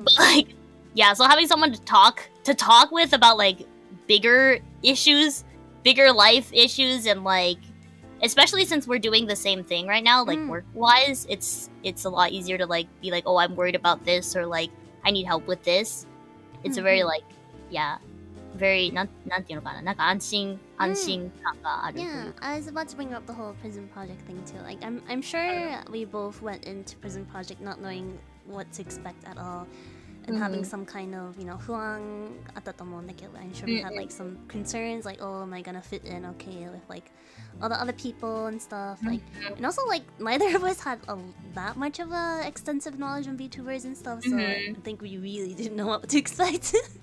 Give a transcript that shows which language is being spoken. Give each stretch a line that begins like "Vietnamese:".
English: But like, yeah, so having someone to talk with about like bigger issues, bigger life issues, and like especially since we're doing the same thing right now, like work wise, it's a lot easier to like be like, oh, I'm worried about this, or like I need help with this. It's a very like, yeah, very
Japanese: なんていうのかな、なんか安心感がある。
English: Yeah, I was about to bring up the whole PRISM Project thing too. Like, I'm sure we both went into PRISM Project not knowing what to expect at all, and having some kind of, you know,
Japanese: 不安あったと思うんだけど、
English: I'm sure we had like some concerns, like, oh, am I gonna fit in okay with like all the other people and stuff, like, and also like neither of us had that much of a extensive knowledge on VTubers and stuff, so I think we really didn't know what to expect.